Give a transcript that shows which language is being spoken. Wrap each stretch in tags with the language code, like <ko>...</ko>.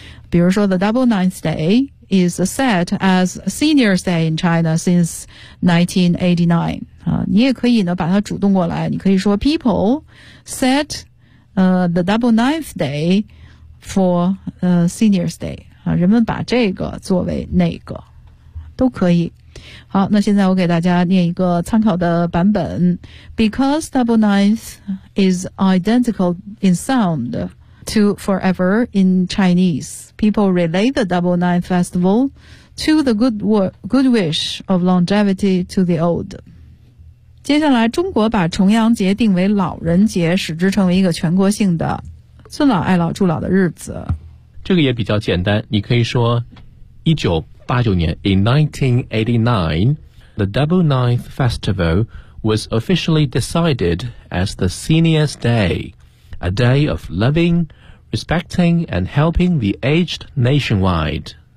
<en>比如说 The Double Ninth Day is set as Senior's Day in China since 1989</en> <zh>啊，你也可以呢把它主动过来，你可以说</zh> <en>people set the double ninth day for senior's day</en> <zh>啊，人们把这个作为那个都可以。好，那现在我给大家念一个参考的版本。</zh> <en>Because double ninth is identical in sound to forever in Chinese, people relate the double ninth festival to the good wish of longevity to the old。</en> <zh>接下来中国把重阳节定为老人节，使之成为一个全国性的尊老爱老祝老的日子。这个也比较简单，你可以说1989年，</zh> <en>In 1989, the Double Ninth Festival was officially decided as the Senior's Day, a day of loving, respecting and helping the aged nationwide.</en>